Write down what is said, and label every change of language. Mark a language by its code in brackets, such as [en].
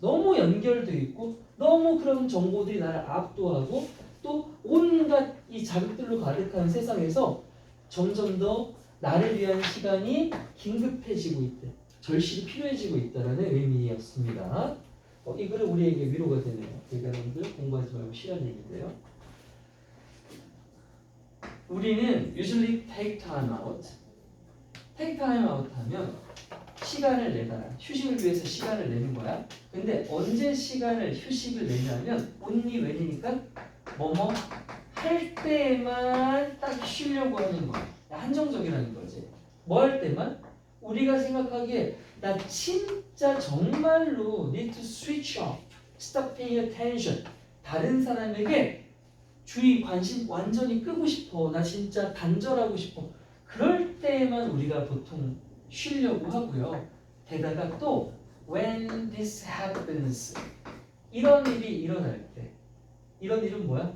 [ko] 너무 연결되어 있고 너무 그런 정보들이 나를 압도하고 또 온갖 이 자극들로 가득한 세상에서 점점 더 나를 위한 시간이 긴급해지고 있대. 절실히 필요해지고 있다는 의미였습니다. 이 글은 우리에게 위로가 되네요. 그러니까 여러분들 공부하지 말고 쉬라는 얘기인데요. [en] 우리는 usually take time out. take time out [ko] 하면 시간을 내달라. 휴식을 위해서 시간을 내는 거야. 근데 언제 시간을 휴식을 내냐면 [en] only when [ko] 이니까 뭐뭐 할 때만 딱 쉬려고 하는 거야. 한정적이라는 거지. 뭐 할 때만? 우리가 생각하기에 나 진짜 정말로 [en] need to switch off, stop paying attention. [ko] 다른 사람에게 주의 관심 완전히 끄고 싶어. 나 진짜 단절하고 싶어. 그럴 때만 우리가 보통 쉬려고 하고요. 게다가 또 [en] when this happens, [ko] 이런 일이 일어날 때, 이런 일은 뭐야?